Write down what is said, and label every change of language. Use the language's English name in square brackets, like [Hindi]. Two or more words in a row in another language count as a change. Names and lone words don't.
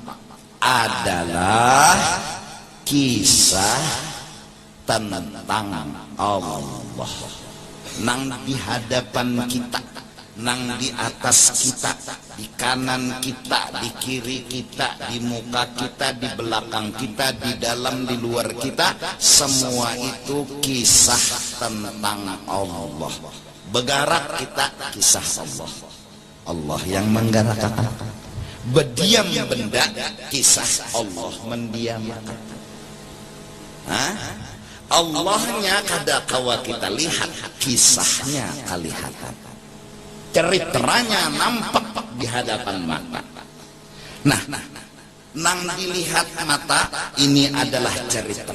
[Banjar] adalah kisah tentang Allah nang di hadapan kita, nang di atas kita, di kanan kita, di kiri kita, di muka kita, di belakang kita, di dalam, di luar kita, semua itu kisah tentang Allah. Begarak kita kisah Allah. Allah yang menggerakkan. Berdiam benda kisah Allah mendiamkan. Allahnya kada kawa kita lihat, kisahnya kelihatan. Ceritanya nampak di hadapan mata. Nah, nang dilihat mata ini adalah cerita.